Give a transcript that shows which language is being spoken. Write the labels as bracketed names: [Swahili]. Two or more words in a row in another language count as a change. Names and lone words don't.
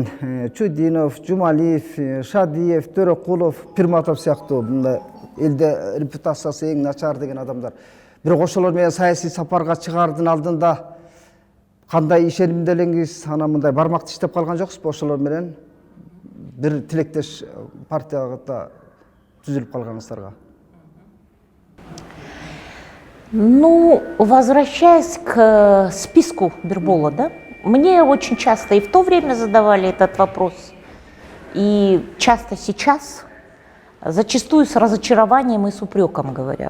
[Kyrgyz] Чудинов, Жумалиев, Шадиев, Төрөкулов, Пирматов сыяктуу мындай элде репутациясы эң начар деген адамдар. Бирок ошолор менен саясий сапарга чыгаардын алдында кандай ишенимделеңиз, ана мындай бармак тиштеп калган жоксузбу? Ошолор менен бир тилектеш партияга түзүлүп калганыңыздарга. [Russian] Ну, возвращаясь к списку Бирбола, да, мне очень часто и в то время задавали этот вопрос, и часто сейчас, зачастую с разочарованием и с упреком говорят.